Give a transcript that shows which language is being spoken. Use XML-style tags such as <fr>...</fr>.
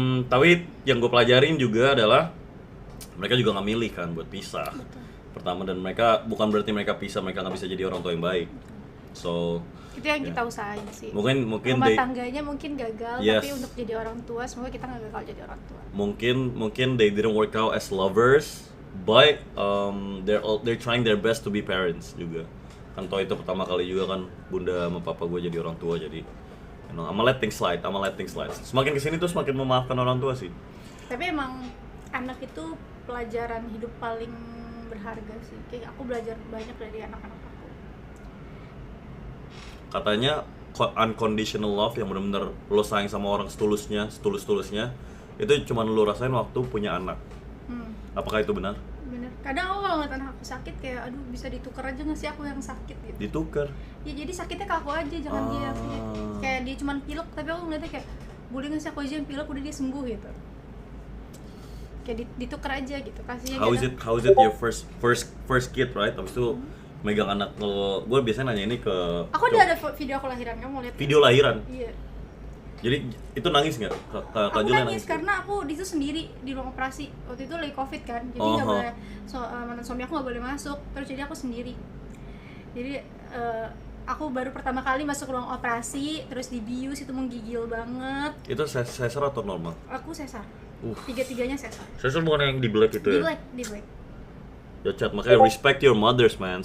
<id>Tapi yang gue pelajarin juga adalah mereka juga nggak milih kan buat pisah. Betul. Pertama, dan mereka bukan berarti mereka pisah mereka nggak bisa jadi orang tua yang baik.</id> <en>So</en> <id>itu yang kita usahain sih. Mungkin rumah tangganya mungkin gagal, tapi untuk jadi orang tua semoga kita nggak gagal jadi orang tua. Mungkin</id> <en>they didn't work out as lovers, but they're trying their best to be parents</en> <id>juga. Kan toh itu pertama kali juga kan bunda sama papa gue jadi orang tua, jadi</id> <en>I'm let things slide.</en> <id>Semakin kesini tuh semakin memaafkan orang tua sih. Tapi emang anak itu pelajaran hidup paling berharga sih. Kayak aku belajar banyak dari anak-anak aku. Katanya</id> <en>unconditional love</en> <id>yang benar-benar lo sayang sama orang setulus-tulusnya itu cuma lo rasain waktu punya anak. Apakah itu benar? Bener. Kadang aku kalau ngeliat anak aku sakit kayak aduh bisa ditukar aja nggak sih aku yang sakit gitu. Ditukar? Ya jadi sakitnya ke aku aja, jangan dia. Kayak dia cuma pilek tapi aku ngeliatnya kayak boleh nggak sih aku aja yang pilek udah dia sembuh gitu. Kayak ditukar aja gitu, kasihnya.</id> <en>How is it your first kid, right?</en> <id>Habis itu megang anak lo, gue biasanya nanya ini ke aku udah ada video aku lahiran, kamu mau lihat? Video lahiran? Iya. Jadi itu nangis nggak? Aku nangis karena aku di situ sendiri di ruang operasi. Waktu itu lagi covid kan, jadi nggak boleh mantan suami aku nggak boleh masuk. Terus jadi aku sendiri. Jadi aku baru pertama kali masuk ruang operasi, terus dibius itu menggigil banget. Itu sesar atau normal? Aku sesar. Tiga-tiganya sesar. Sesar bukan yang di black itu ya? Di black. Ya Chat, makanya</id> <en>respect your mothers man.</en>